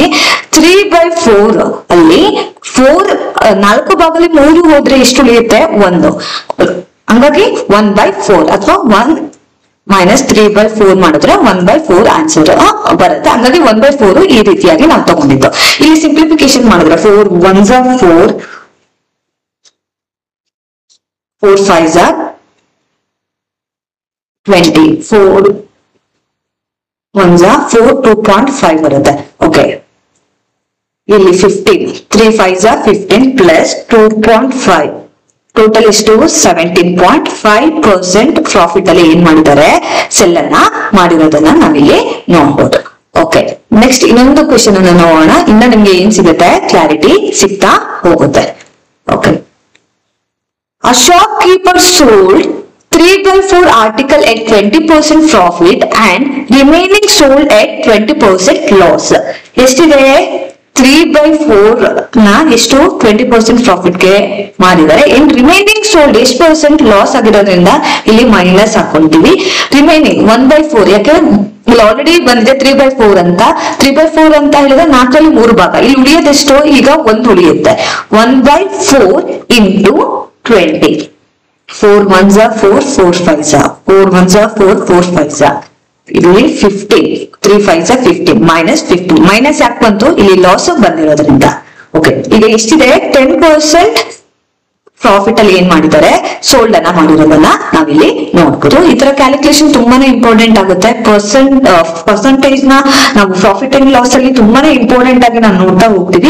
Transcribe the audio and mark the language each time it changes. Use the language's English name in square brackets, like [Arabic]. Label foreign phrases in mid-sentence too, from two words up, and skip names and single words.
[Kannada] 3/4 ಅಲ್ಲಿ 4 ಭಾಗದಲ್ಲಿ 3 ಹೋದ್ರೆ ಎಷ್ಟು ಉಳಿಯುತ್ತೆ, 1. ಹಂಗಾಗಿ 1/4 ಅಥವಾ 1 ಮೈನಸ್ 3/4 ಮಾಡಿದ್ರೆ 1/4 ಆನ್ಸರ್ ಬರುತ್ತೆ. ಹಂಗಾಗಿ 1/4 ಈ ರೀತಿಯಾಗಿ ನಾವು ತಗೊಂಡಿದ್ದು. ಇಲ್ಲಿ ಸಿಂಪ್ಲಿಫಿಕೇಶನ್ ಮಾಡಿದ್ರೆ [English] 4 1s are 4, 4 5s are 20, 4 1s are 4, [Kannada] 2.5 ಬರುತ್ತೆ. ಓಕೆ, ಇಲ್ಲಿ 15, [English] 3 5s are 15 [Kannada] ಪ್ಲಸ್ 2.5 ಟೋಟಲ್ ಎಷ್ಟು, 17.5% ಪ್ರಾಫಿಟ್ ಅಲ್ಲಿ ಏನ್ ಮಾಡಿದ್ದಾರೆ, ಸೆಲ್ ಅನ್ನ ಮಾಡಿರೋದನ್ನ ನಾವಿಲ್ಲಿ ನೋಡ್ಬೋದು. [English] okay, next [Kannada] ಇನ್ನೊಂದು ಕ್ವೆಶ್ಚನ್ ಅನ್ನ ನೋಡೋಣ. ಇನ್ನ ನಿಮ್ಗೆ ಏನ್ ಸಿಗುತ್ತೆ, ಕ್ಲಾರಿಟಿ ಸಿಗ್ತಾ ಹೋಗುತ್ತೆ. ಓಕೆ, [English] a shopkeeper sold 3/4 article at 20% profit and remaining sold at 20% loss. [Kannada] ಎಷ್ಟಿದೆ, 3/4 ನ ಎಷ್ಟು 20% ಪ್ರಾಫಿಟ್ ಗೆ ಮಾಡಿದ್ದಾರೆ. [English] in remaining sold [Kannada] ಎಷ್ಟು ಪರ್ಸೆಂಟ್ ಲಾಸ್ ಆಗಿರೋದ್ರಿಂದ ಇಲ್ಲಿ ಮೈನಸ್ ಹಾಕೊಂತೀವಿ. ರಿಮೈನಿಂಗ್ 1/4, ಯಾಕೆ ಇಲ್ಲಿ ಆಲ್ರೆಡಿ ಬಂದಿದೆ 3/4 ಅಂತ. 3/4 ಅಂತ ಹೇಳಿದ್ರೆ 4ರಲ್ಲಿ 3 ಭಾಗ, ಇಲ್ಲಿ ಉಳಿಯೋದೆಷ್ಟು, ಈಗ 1 ಉಳಿಯುತ್ತೆ. [English] 1/4 ಇಂಟು 20, 4 1s are 4, 4 5s are 4 1s are 4, 4 5s are ಇಲ್ಲಿ 15, 3 5s are 15 ಮೈನಸ್ 15. [Kannada] ಮೈನಸ್ ಯಾಕೆ ಬಂತು, ಇಲ್ಲಿ ಲಾಸ್ ಬಂದಿರೋದ್ರಿಂದ. ಓಕೆ, ಈಗ ಎಷ್ಟಿದೆ, 10% ಪ್ರಾಫಿಟ್ ಅಲ್ಲಿ ಏನ್ ಮಾಡಿದ್ದಾರೆ, ಸೋಲ್ಡ್ ಅನ್ನ ಮಾಡಿರೋದನ್ನ ನಾವಿಲ್ಲಿ ನೋಡ್ಬೋದು. ಈ ತರ ಕ್ಯಾಲ್ಕುಲೇಷನ್ ತುಂಬಾನೇ ಇಂಪಾರ್ಟೆಂಟ್ ಆಗುತ್ತೆ. ಪರ್ಸೆಂಟೇಜ್ ನ ನಾವು [English] profit and loss [Kannada] ಅಲ್ಲಿ ತುಂಬಾನೇ ಇಂಪಾರ್ಟೆಂಟ್ ಆಗಿ ನಾವು ನೋಡ್ತಾ ಹೋಗ್ತೀವಿ.